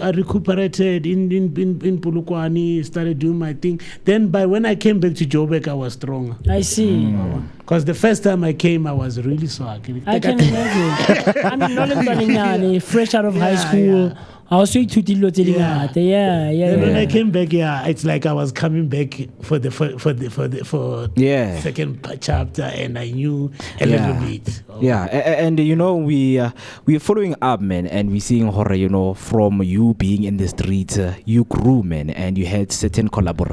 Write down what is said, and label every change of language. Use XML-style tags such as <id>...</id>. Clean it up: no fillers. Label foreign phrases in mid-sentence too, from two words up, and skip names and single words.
<en>I recuperated in Polokwane, started doing my thing. Then by when I came back to Joburg, I was stronger. I see. Because the first time I came, I was really swag. I can imagine. I mean, not fresh out of high school. I was straight to</en> <tn>dilo tse di ngata.</tn> <en>Yeah. Then when I came back, it's like I was coming back for second chapter, and I knew a little bit. Yeah, and you know we're following up, man, and we're seeing horror. You know, from you being in the streets, you grew, man, and you had certain collaborations.</en>